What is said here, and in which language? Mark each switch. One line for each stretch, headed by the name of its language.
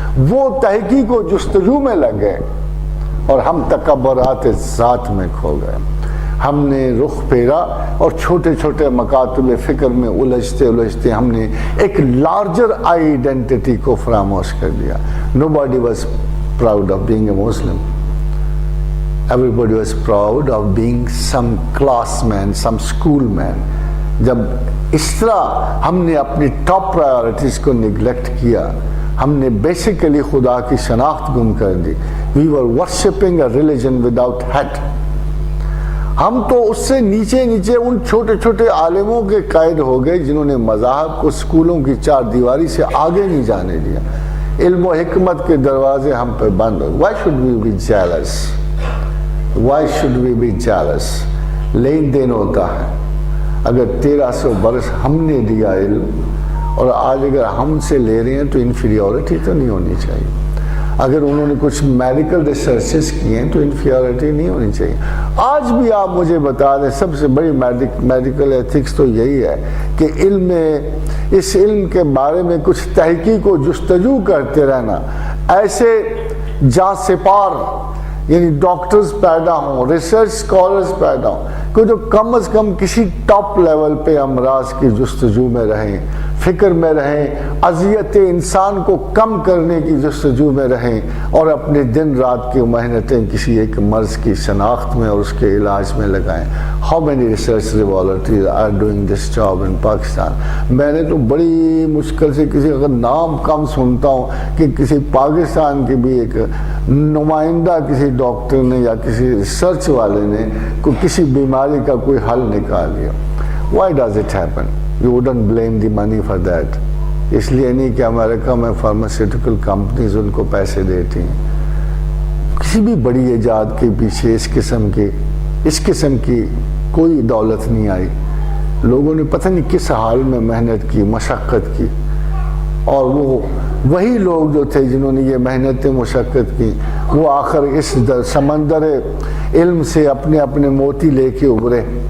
Urdu: وہ تحقیق و جستجو میں لگ گئے اور ہم تکبرات ذات میں کھو گئے. ہم نے رخ پھیرا اور چھوٹے چھوٹے مکاتب فکر میں الجھتے الجھتے ہم نے ایک لارجر آئیڈینٹی کو فراموش کر دیا.
English: Nobody was proud of being a Muslim. Everybody was proud of being some classman, some schoolman.
Urdu: جب اس طرح ہم نے اپنی ٹاپ پرائیورٹیز کو نگلیکٹ کیا, ہم نے بیسیکلی خدا کی شناخت گم کر دی.
English: We were worshipping a religion without head.
Urdu: ہم تو اس سے نیچے نیچے ان چھوٹے چھوٹے عالموں کے قائد ہو گئے جنہوں نے مذاہب کو اسکولوں کی 4 دیواری سے آگے نہیں جانے دیا. علم و حکمت کے دروازے ہم پہ بند ہو.
English: Why should we be jealous? Why should we be jealous?
Urdu: لین دین ہوتا ہے. اگر 1300 برس ہم نے دیا علم اور آج اگر ہم سے لے رہے ہیں تو انفیریورٹی تو نہیں ہونی چاہیے. اگر انہوں نے کچھ میڈیکل ریسرچز کیے ہیں تو انفیریورٹی نہیں ہونی چاہیے. آج بھی آپ مجھے بتا دیں, سب سے بڑی میڈیکل ایتھکس تو یہی ہے کہ اس علم کے بارے میں کچھ تحقیق و جستجو کرتے رہنا. ایسے جاں سپار یعنی ڈاکٹرز پیدا ہوں, ریسرچ اسکالرز پیدا ہوں کہ جو کم از کم کسی ٹاپ لیول پہ امراض کی جستجو میں رہیں, فکر میں رہیں, اذیت انسان کو کم کرنے کی جستجو میں رہیں, اور اپنے دن رات کی محنتیں کسی ایک مرض کی شناخت میں اور اس کے علاج میں لگائیں.
English: How many research laboratories are doing this job in Pakistan?
Urdu: میں نے تو بڑی مشکل سے کسی اگر نام کم سنتا ہوں کہ کسی پاکستان کے بھی ایک نمائندہ کسی ڈاکٹر نے یا کسی ریسرچ والے نے کسی بیماری کا کوئی حل نکال لیا.
English: Why does it happen? You wouldn't blame the money for that.
Urdu: اس لیے نہیں کہ امریکہ میں فارماسیوٹیکل کمپنیز ان کو پیسے دیتی ہیں. کسی بھی بڑی ایجاد کے پیچھے اس قسم کی کوئی دولت نہیں آئی. لوگوں نے پتہ نہیں کس حال میں محنت کی, مشقت کی, اور وہی لوگ جو تھے جنہوں نے یہ محنت مشقت کی وہ آخر اس سمندر علم سے اپنے موتی لے کے ابھرے.